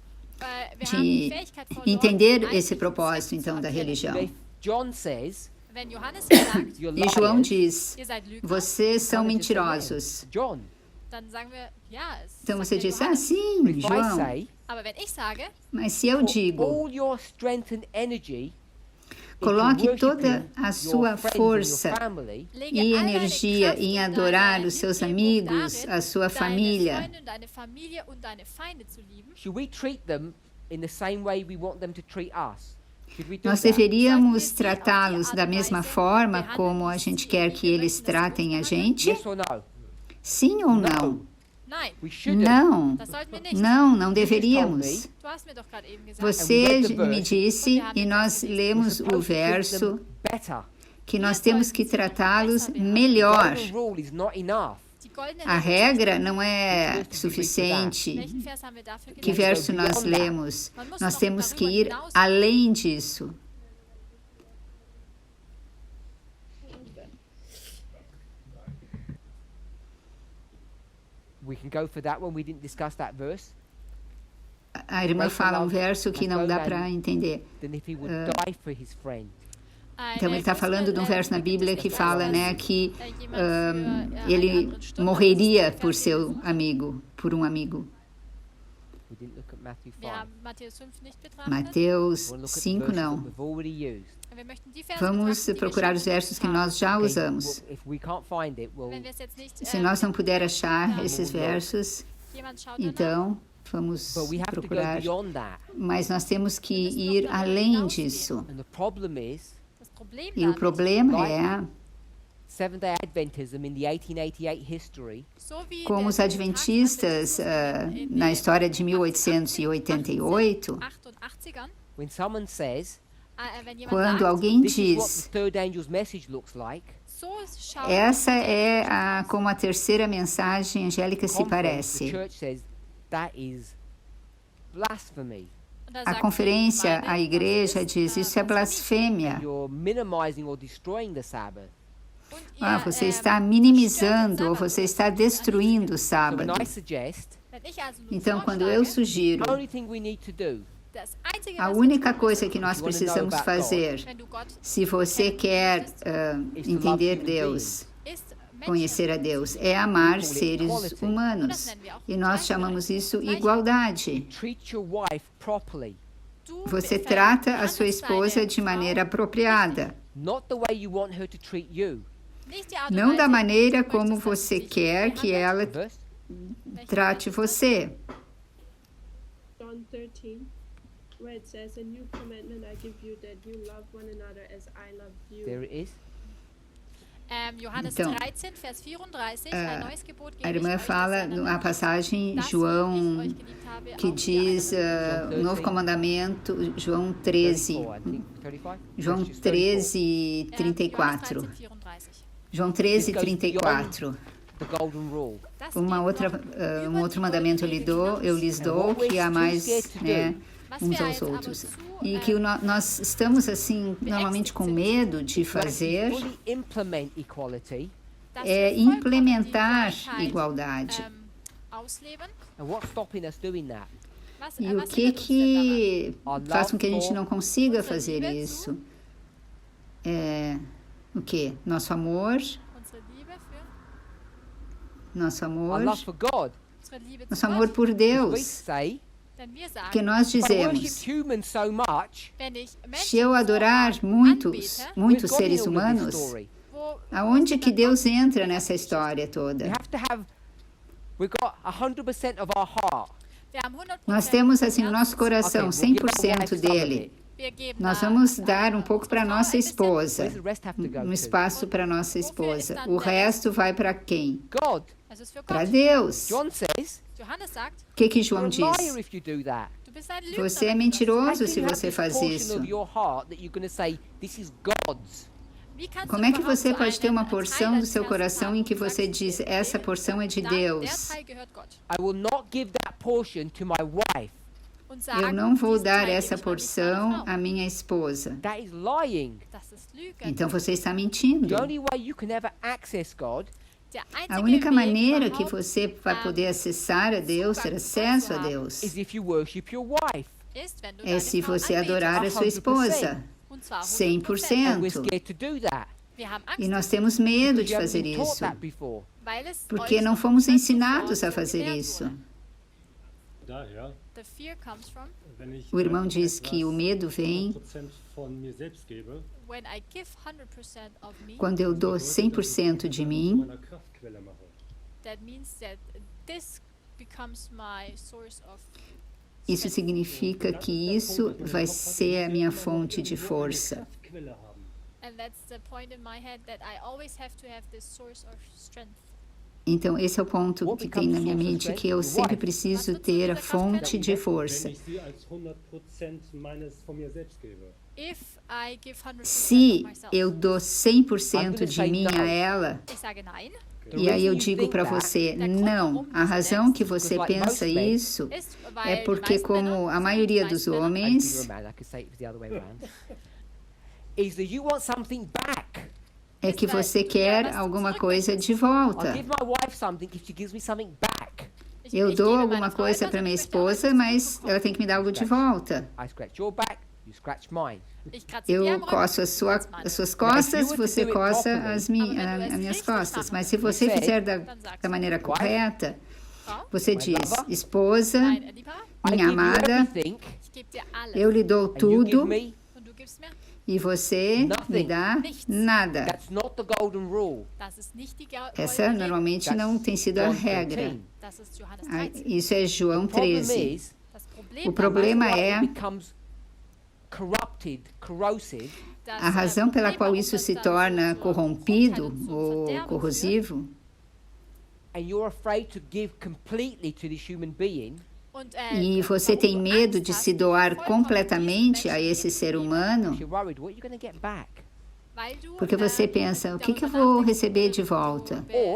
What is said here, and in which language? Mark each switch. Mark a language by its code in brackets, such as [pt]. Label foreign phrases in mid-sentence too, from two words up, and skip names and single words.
[de] Weil wir haben die De Fähigkeit verloren, [pt] entender [de] eigentlich [pt] esse [de] den [pt] propósito, [de] Zweck zu [pt] então, da [de] erkennen. [pt] religião. [en] If John says [de] Wenn Johannes sagt, [en] you're [pt] E João [en] liars, [pt] diz: [de] ihr seid Lügner, [pt] vocês são [en] John just said, "Yeah." [pt] mentirosos. [en] John. [de] dann sagen wir, ja, es [pt] Então [de] sagt [pt] você [de] der [pt] diz: ah, [de] Johannes. [pt] sim, [en] But if I [pt] João. [en] say, [de] Aber wenn ich sage, [pt] Mas se eu [en] put [pt] digo, [en] all your strength and energy into [pt] coloque toda [en] worshiping [pt] a [en] your [pt] sua [en] friends and [pt] força [en] your family, [de] lege [pt] e [de] all deine [pt] energia [de] Kraft [pt] em [de] und [pt] adorar [de] deine [pt] os seus [de] Hingebung [pt] amigos, [de] darin, [pt] a sua [de] deine [pt] família, [de] Freunde, deine Familie und deine Feinde zu lieben, [en] should we treat them in the same way we want them to treat us? Should we do [pt] nós [en] that? [pt] deveríamos tratá-los da mesma forma como a gente quer que eles tratem a gente? [en] Yes or no? [pt] Sim ou não? [de] nein, [en] We shouldn't. [pt] Não, [de] das sollten wir nicht. [pt] não deveríamos. [de] Du hast mir doch gerade eben gesagt, [pt] Você me disse, e nós lemos o verso, [en] Better. [pt] que nós temos que tratá-los [en] The [pt] melhor. [en] golden rule is not enough. [de] die goldene [pt] A [de] Regel. [pt] regra não é suficiente. [de] Welchen Vers haben wir dafür [pt] Que [de] gelesen? [pt] verso nós lemos? Nós temos que ir além disso. [en] We can go for that one. We didn't discuss that verse. [pt] A irmã fala um verso que não dá para entender. [en] Then if he would die for his friend, [pt] Então ele está falando de um verso na Bíblia que fala, né, que ele morreria por seu amigo, por um amigo. [en] we didn't look at Matthew 5. [de] Wir haben Matthäus 5 nicht betrachtet. [pt] Mateus [en] We want to look at the 5 verses that [pt] não. [en] we've already used. [de] Wir möchten die Verse [pt] Vamos [de] betrachten, die wir [pt] procurar [de] schon [pt] os versos que [de] haben. [pt] nós já [en] Okay, [pt] usamos. [en] well, if we can't find it, we'll [de] Wenn wir es jetzt nicht, [pt] Se nós não puder achar Não. esses versos, [de] jemand schaut danach, [pt] então vamos [en] but we have to go [pt] procurar. [en] beyond that. [pt] Mas nós temos que ir além disso. [en] And the problem is [de] das Problem [pt] E o [de] damit, [pt] problema é, [en] Seventh-day Adventism in the 1888 history [de] so wie [pt] como [de] der [pt] os adventistas na história de 1888, [de] 88ern, [en] when someone says [de] wenn jemand [pt] quando [de] sagt, [pt] alguém [en] this is what [pt] diz, [en] the third angel's message looks like, [de] so schaut [pt] essa é como a terceira mensagem angélica se [en] conference, the [pt] parece. [en] church says that is blasphemy. [de] und da [pt] A [de] sagt [pt] conferência, [de] die [pt] a [de] Gemeinde, [pt] igreja [de] das ist, [pt] diz, isso é blasfêmia. [en] You're minimizing or destroying the Sabbath. [de] Und [pt] Ah, [de] ihr, [pt] você [de] ähm, [pt] está [de] stört den [pt] minimizando ou [de] Sabbat [pt] você [de] oder [pt] está [de] verurteilt [pt] destruindo o [en] So when [pt] sábado. [en] I suggest, [de] Wenn ich also nun [pt] Então, quando eu [de] vorschlage, [pt] sugiro, [en] the only thing we need to do [de] das Einzige, [pt] a [de] was wir [pt] única [de] tun [pt] coisa [de] müssen, [pt] que nós [en] If you wanna know [pt] precisamos [en] about [pt] fazer, [de] wenn du Gott [pt] se você quer entender Deus, [de] ist, [pt] conhecer a Deus, é amar seres humanos. E nós chamamos isso igualdade. [en] treat your wife properly, [pt] Você trata a sua esposa de maneira apropriada, [en] not the way you want her to treat you. [pt] não da maneira como você quer que ela [en] Verse? [pt] trate você. [en] John 13, where it says, "A new commandment I give you, that you love one another as I loved you." There it is. [de] Johannes [pt] Então, [de] 13, Vers 34, ein neues Gebot [pt] A [de] gebe ich [pt] irmã [de] euch, [pt] fala [de] dass [pt] na passagem [de] das, wie ich [pt] João [de] euch geliebt habe, [pt] que [de] auch ihr [pt] diz [de] einander [pt] o novo comandamento, João 13, 34, [en] I think. 35? [pt] João [en] That's just 34. [pt] 13, [de] Johannes 34. 13, 34. [pt] João 13, [en] This goes 34. The golden rule. [de] Das [pt] Uma [de] geht [pt] outra, [de] noch [pt] um [de] über [pt] outro [de] die [pt] mandamento [de] goldene [pt] eu [de] Regel [pt] lhes [en] And [pt] dou, [en] what we're [pt] que há [en] too [pt] mais, [en] scared to [pt] né, [en] do, [de] Was uns wir [pt] aos [de] jetzt aber [pt] outros. [de] zu, [pt] E que nós estamos, assim, normalmente com medo de [en] to actually [pt] fazer, [en] fully implement equality. [de] dass [pt] é [de] wir vollkommen [pt] implementar [de] die Gleichheit, [pt] igualdade. [de] ausleben. [en] And what's stopping us doing that? [pt] E o que faz com que a gente não consiga fazer isso? O que? Nosso amor, [de] Unsere Liebe für [pt] nosso [en] Our [pt] amor, [en] love for God. [de] unsere Liebe zu [pt] nosso amor [de] Gott. [pt] por [en] We [pt] Deus. [en] say, [de] Denn wir [pt] Que [de] sagen, [pt] nós [en] if I [pt] dizemos, [en] worship humans so much, [de] wenn ich [pt] se [de] Menschen [pt] eu [de] so [pt] adorar [de] arg [pt] muitos [de] anbete, [en] where's [pt] seres [en] God in all of this [pt] humanos, [en] story? [de] wo [pt] aonde [de] ist [pt] que [de] denn dann [pt] Deus [de] Gott? [pt] entra nessa história [en] We [pt] toda? [en] have to have, we've got 100% of our heart. [de] Wir haben 100% [pt] Nós temos assim no [de] Herz. [pt] nosso coração [en] Okay, we'll give our [pt] 100% [en] wife some of [pt] dele. [en] it. [de] Wir geben [pt] Nós [de] da, [pt] vamos dar um pouco [de] unserer [pt] para [de] Frau [pt] nossa [de] ein bisschen. [pt] esposa, [en] Where's the rest have to go to? [pt] espaço para nossa esposa. O resto vai para quem? [en] God. [de] Das ist für [pt] Para [de] Gott. [pt] Deus. [en] John says, [de] Johannes sagt, [pt] O que [en] you're [pt] João [en] a [pt] diz? [en] liar if you do that. [de] du bist ein Lügner. [pt] Você é [de] wenn du das tust. [en] How [pt] mentiroso [en] can [pt] se [en] you have [pt] você [en] this [pt] faz [en] portion [pt] isso. [en] of your heart that you're going to say, this is God's? [de] Wie kannst [pt] Como [de] du [pt] é que [de] überhaupt [pt] você [de] so [pt] pode ter [de] einen [pt] uma [de] Teil [pt] porção do [de] deines [pt] seu [de] Herzens [pt] coração [de] haben, [pt] em que [de] wo du [pt] você [de] sagst, [pt] diz, essa porção é de [de] der [pt] Deus? [de] Teil gehört Gott. [en] I will not give that portion to my wife. [de] Und [pt] Eu [de] sagen, [pt] não vou [de] diesen [pt] dar [de] Teil [pt] essa [de] gebe ich an dich, [pt] porção [de] meine Frau. [pt] à minha esposa. [en] That is lying. [de] Das ist Lügen. [pt] Então você está mentindo. [en] The only way you can ever access God [de] Der [pt] A [de] einzige [pt] única [de] Weg, [pt] maneira que [de] überhaupt, [pt] você vai poder acessar a Deus, ter acesso a Deus, [en] is if you worship your wife. [de] ist, wenn du [pt] é [de] deine [pt] se [de] Frau [pt] você [de] anbetest. [pt] adorar a sua 100%. esposa. [de] Und zwar 100%. [en] And we're scared to do that. [de] Wir haben Angst, [pt] E nós temos medo [en] Because [pt] de [en] you haven't [pt] fazer [en] been taught [pt] isso, [en] that before. [de] weil es [pt] porque [de] euch [pt] não [de] noch [pt] fomos [de] nicht [pt] ensinados [de] zuvor [pt] a fazer [de] gelehrt [pt] isso. [de] wurde. Daher, [en] The fear comes from [de] wenn ich [pt] O irmão diz que o medo vem [de] 100% von mir selbst gebe, [en] when I give 100% of me, [pt] quando eu dou 100% de [de] zu [pt] mim. [de] meiner Kraftquelle mache. [en] that means that this becomes my source of [pt] Isso significa que isso vai ser a minha fonte de força. [de] Kraftquelle haben. [en] and that's the point in my head that I always have to have this source of strength. [pt] Então, esse é o ponto que tem na minha mente, que eu sempre preciso ter a fonte de força. [de] Wenn ich sie als 100% von mir selbst gebe. [en] If I give 100% of [pt] Se [en] myself, [pt] eu dou 100% de mim a ela, [de] ich sage nein, [pt] e aí eu digo para você, não. A razão que você pensa isso [de] ist, [pt] é [de] weil die [pt] porque, [de] meisten [pt] como [de] Männer, [pt] a maioria [de] die [pt] dos [de] meisten Männer, [pt] homens, [en] I could say it was the other way around. Is that you want something back. [pt] é que você quer alguma coisa de volta. [en] I'll give my wife something if she gives me something back. [pt] Eu [de] ich [pt] dou [de] gebe [pt] alguma [de] meiner Frau [pt] coisa [de] etwas [pt] para [de] und [pt] minha [de] ich möchte auch [pt] esposa, [de] etwas [pt] mas [de] zurückbekommen. [pt] ela tem que me dar algo de volta. [en] I scratch your back, you scratch mine. [de] Ich kratze dir am [pt] Eu [de] Rücken, [pt] coço [de] du kratzt meine. [pt] as suas costas, [en] If you were to [pt] você [en] do it [pt] coça [en] properly, [pt] as minhas [de] richtig [pt] costas. [de] machen [pt] Mas se [de] willst, [pt] você você fizer [de] dann sagst [pt] da [de] du, [pt] maneira correta, [de] Frau, [pt] você [en] My [pt] diz, [en] lover, [pt] esposa, [de] mein Lieber, [en] I [pt] minha [en] give you [pt] amada, [en] everything, [de] ich gebe dir alles [pt] eu lhe dou [en] and you give [pt] tudo [en] me. [de] und du gibst mir. [pt] e você me [en] Nothing. [pt] dá [de] Nichts. [pt] nada. [en] That's not the golden rule. [de] Das ist nicht die [pt] Essa [de] goldene Regel, [pt] normalmente não tem sido a [en] John [pt] regra. [en] 13. [de] das ist Johannes [pt] Ah, 13. isso é João [en] Problem 13. is, [de] Das Problem [pt] O problema [en] that's why [pt] é [en] it becomes corrupted, corrosive, [de] dass, [pt] a razão pela [de] Problem, [pt] qual [de] warum [pt] isso [de] das [pt] se [de] dann [pt] torna [de] zur [pt] corrompido [de] Verurteilung, zum [pt] ou [de] Verderben führt. [pt] corrosivo, [en] and you're afraid to give completely to this human being. [de] Und, [pt] e você [de] warum [pt] tem [de] du [pt] medo [de] Angst [pt] de [de] hast, [pt] se doar [de] vollkommen [pt] completamente [de] diesem [pt] a [de] Menschen [pt] esse ser [de] gegenüber, [pt] humano, [en] You're worried, what are you going to get back? [de] weil du, [pt] porque você pensa, o que eu [de] darüber [pt] vou [de] nachdenkst, [pt] receber de [de] du [pt] volta? [en] Or